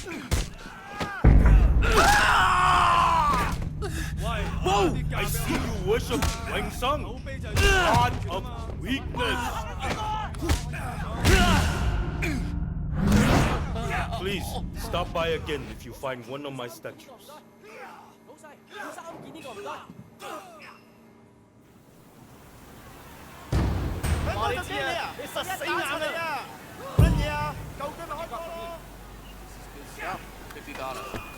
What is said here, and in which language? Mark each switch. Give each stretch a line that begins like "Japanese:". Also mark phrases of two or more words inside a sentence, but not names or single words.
English: Why? I see you worship Wang Sung, god of weakness. Please stop by again if you find one of my statues.
Cantonese: 老細，3件呢個唔該。話你知啊，你實死硬你啊！乜嘢啊？舊居咪開過咯。50 dollars。